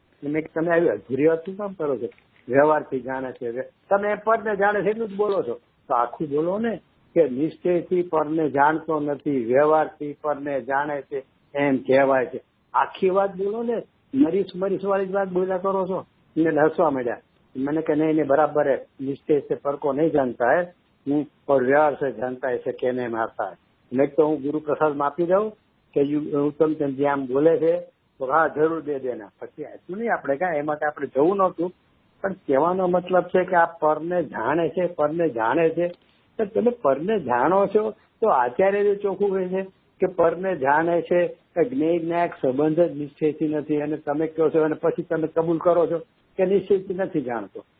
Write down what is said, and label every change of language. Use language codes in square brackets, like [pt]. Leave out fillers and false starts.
[gu] મેં તમે આવી અધૂરી વાત શું કામ કરો છો? વ્યવહારથી જાણે છે, તમે પરને જાણે છે એટલું જ બોલો છો. તો આખું બોલો ને કે નિશ્ચયથી પરને જાણતો નથી, વ્યવહારથી પરને જાણે છે એમ કહેવાય છે. આખી વાત બોલો ને, મરીશ વાળી જ વાત બોલ્યા કરો છો. એને હસવા માંડ્યા. [hi] मैंने कहा नहीं बराबर है, निश्चय से पर को नहीं जानता है और व्यवहार से जानता है, ऐसे कहने में आता है. नहीं तो [gu] હું ગુરુ પ્રસાદ માં આપી દઉં કે ઉત્તમચંદજી આમ બોલે છે તો હા જરૂર [hi] દે દેના. [gu] પછી આટલું નહીં આપણે કાંઈ એમાં આપણે જવું નહોતું, પણ કહેવાનો મતલબ છે કે આ પરને જાણે છે તો તમે પરને જાણો છો તો આચાર્ય જે ચોખ્ખું કહે છે કે પરને જાણે છે જ્ઞેય સંબંધ જ નિશ્ચયથી નથી, અને તમે કહો છો અને પછી તમે કબૂલ કરો છો કે નિશ્ચયથી નથી જાણતો.